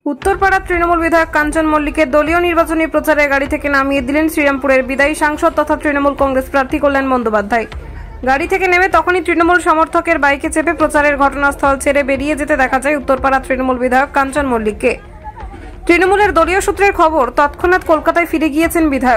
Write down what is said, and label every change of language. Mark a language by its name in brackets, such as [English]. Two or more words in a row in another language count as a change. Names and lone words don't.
[Bangla] উত্তরপাড়া তৃণমূল বিধায়ক কাঞ্চন মল্লিকের দলীয় নির্বাচনী প্রচারে গাড়ি থেকে নামিয়ে দিলেন শ্রীরামপুরের বিদায়ী সাংসদ তথা তৃণমূল কংগ্রেস প্রার্থী কল্যাণ বন্দ্যোপাধ্যায়। গাড়ি থেকে নেমে তখনই তৃণমূল সমর্থকের বাইকে চেপে প্রচারের ঘটনাস্থল ছেড়ে বেরিয়ে যেতে দেখা যায় উত্তরপাড়া তৃণমূল বিধায়ক কাঞ্চন মল্লিককে। তৃণমূলের দলীয় সূত্রের খবর, তৎক্ষণাৎ কলকাতায় ফিরে গিয়েছেন বিধায়ক।